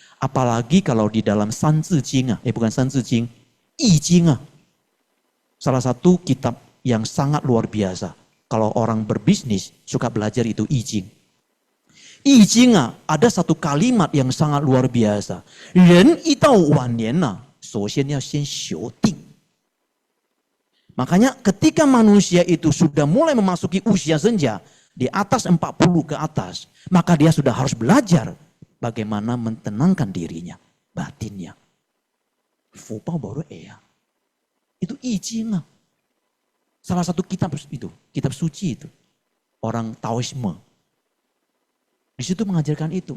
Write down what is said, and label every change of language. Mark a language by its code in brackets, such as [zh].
[id] Apalagi kalau di dalam 三字经啊, bukan 三字经, 易经啊, salah satu kitab yang sangat luar biasa. Kalau orang berbisnis suka belajar itu 易经.易经啊, ada satu kalimat yang sangat luar biasa. [zh] 人一到晚年啊, 首先要先修定. [id] Makanya ketika manusia itu sudah mulai memasuki usia senja, di atas 40 ke atas, maka dia sudah harus belajar bagaimana mentenangkan dirinya, batinnya. Fubao baru itu 易经啊. Salah satu kitab itu, kitab suci itu. Orang Taoisme. Di situ mengajarkan itu.